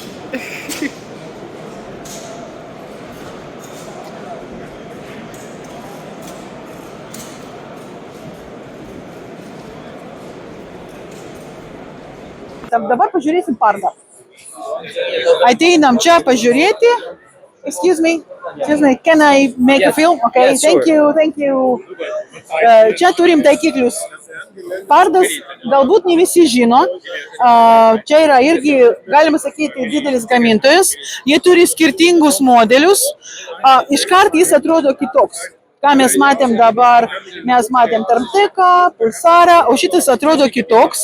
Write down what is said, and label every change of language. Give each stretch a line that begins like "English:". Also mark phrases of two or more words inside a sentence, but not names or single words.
Lithuanian: Dabar pažiūrėsim pardą. Ateinam čia pažiūrėti.
English: Excuse me, can I make a film? Okay, thank you.
Lithuanian: Čia turim taikiklius. Pardas galbūt ne visi žino. Čia yra irgi, galima sakyti, didelis gamintojas. Jie turi skirtingus modelius. Iškart jis atrodo kitoks. Ką mes matėm dabar, mes matėm Tarmteką, Pulsarą, o šitas atrodo kitoks.